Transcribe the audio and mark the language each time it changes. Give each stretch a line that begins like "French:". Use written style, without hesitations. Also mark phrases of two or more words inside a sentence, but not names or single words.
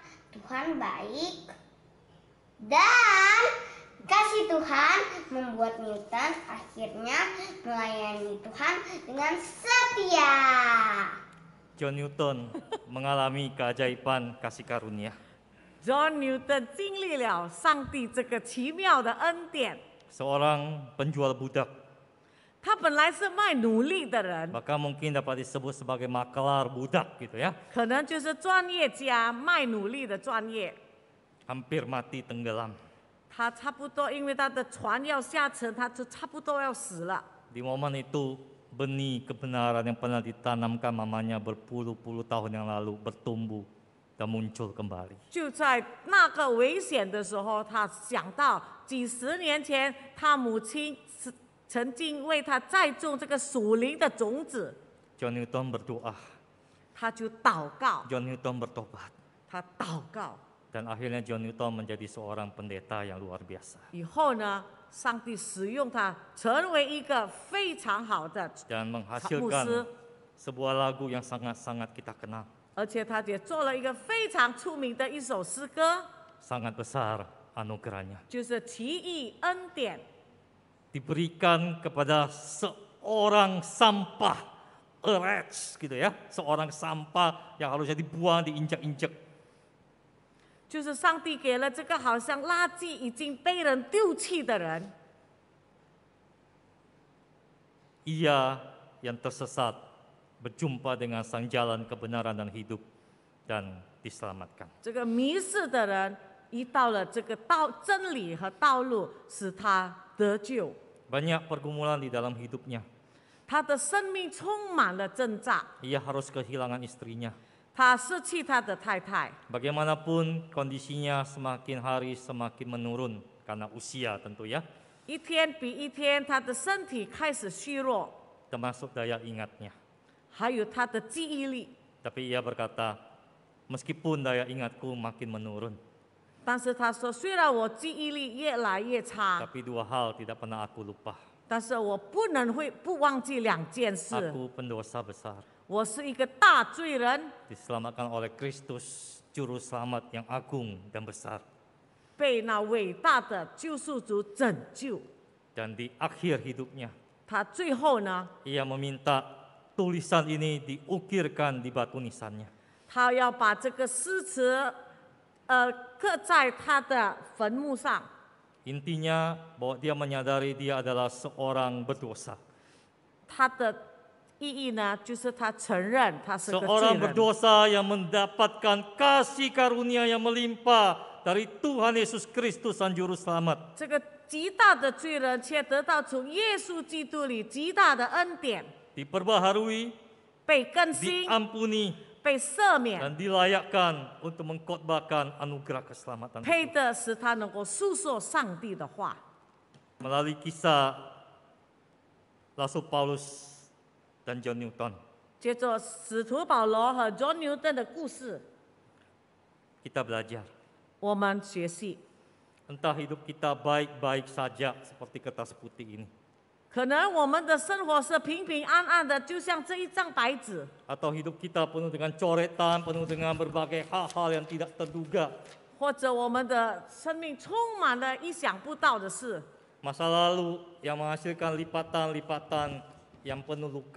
Indonesian: Tuhan baik dan kasih Tuhan membuat Newton akhirnya melayani Tuhan dengan setia. John Newton mengalami keajaiban kasih karunia.
Chinese: John Newton 经历了上帝这个奇妙的恩典。
Indonesian: Seorang penjual budak,
Chinese: 他本来是卖奴隶的人，
Indonesian: bahkan mungkin dapat disebut sebagai makelar budak gitu ya.
Chinese: 可能就是专业家卖奴隶的专业。
Indonesian: Hampir mati tenggelam.
Chinese: 他差不多，因为他的船要下沉，他就差不多要死了。
Indonesian: Di momen itu benih kebenaran yang pernah ditanamkan mamanya berpuluh-puluh tahun yang lalu bertumbuh dan muncul kembali.
Chinese: 就在那个危险的时候，他想到几十年前他母亲曾经为他栽种这个属灵的种子，
Indonesian: John Newton berdoa,
Chinese: 他就祷告，
Indonesian: John Newton bertobat,
Chinese: 他祷告
Indonesian: dan akhirnya John Newton menjadi seorang pendeta yang luar biasa
Chinese: 以后呢，上帝使用他成为一个非常好的
Indonesian: dan
Chinese: 牧
Indonesian: menghasilkan
Chinese: 师，
Indonesian: sebuah lagu yang sangat-sangat kita kenal,
Chinese: 而且他也做了一个非常出名的一首诗歌，
Indonesian: sangat besar anugerahnya.
Chinese: 就是奇异恩典。
Indonesian: Diberikan kepada seorang sampah,
English: a wretch
Indonesian: gitu ya, seorang sampah yang harusnya dibuang, diinjak-injak.
Chinese: 就是上帝给了这个好像垃圾已经被人丢弃的人，
Indonesian: Ia yang tersesat berjumpa dengan sang jalan kebenaran dan hidup dan diselamatkan.
Chinese: 这个迷失的人一到了这个真理和道路，使他得救。
Indonesian: Banyak pergumulan di dalam hidupnya.
Chinese: 他的生命充满了挣扎，
Indonesian: Ia harus kehilangan istrinya.
Chinese: 他失去他的太太。
Indonesian: Bagaimanapun kondisinya semakin hari semakin menurun karena usia tentu ya,
Chinese: 一天比一天，他的身体开始虚弱，
Indonesian: termasuk daya ingatnya.
Chinese: 还有他的记忆力。
Indonesian: Tapi ia berkata, meskipun daya ingatku makin menurun,
Chinese: 但是他说，虽然我记忆力越来越差，
Indonesian: tapi dua hal tidak pernah aku lupa.
Chinese: 但是我不忘记两件事。
Indonesian: Aku pendosa besar,
Chinese: 我是一个大罪人，
Indonesian: diselamatkan oleh Kristus, Juru Selamat yang agung dan besar.
Chinese: 被那伟大的救赎主拯救。
Indonesian: Dan di akhir hidupnya,
Chinese: 他最后呢，
Indonesian: ia meminta tulisan ini diukirkan di batu nisannya.
Chinese: 他要把这个诗词，刻在他的坟墓上。
Indonesian: Intinya bahwa dia menyadari dia adalah seorang berdosa.
Chinese: 他的意义呢，就是他承认他是个罪
Indonesian: Seorang
Chinese: 人。
Indonesian: berdosa yang mendapatkan kasih karunia yang melimpah dari Tuhan Yesus Kristus Sang Juru Selamat.
Chinese: 这个极大的罪人，却得到从耶稣基督里极大的恩典，
Indonesian: Diperbaharui,
Chinese: 被更新，
Indonesian: diampuni,
Chinese: 被赦免，
Indonesian: dan dilayakkan untuk mengkhotbahkan anugerah keselamatan
Chinese: 配
Indonesian: itu.
Chinese: 的使他能够诉说上帝的话。
Indonesian: Melalui kisah Rasul Paulus dan John Newton,
Chinese: 接着使徒保罗和 John Newton 的故事，
Indonesian: kita belajar.
Chinese: 我们学习。
Indonesian: Entah hidup kita baik-baik saja seperti kertas putih ini,
Chinese: 可能我们的生活是平平安安的，就像这一张白纸，
Indonesian: atau hidup kita penuh dengan coretan, penuh dengan berbagai hal-hal yang tidak terduga.
Chinese: 或者我们的生命充满了意想不到的事，
Indonesian: Masa lalu yang menghasilkan lipatan-lipatan yang penuh luka.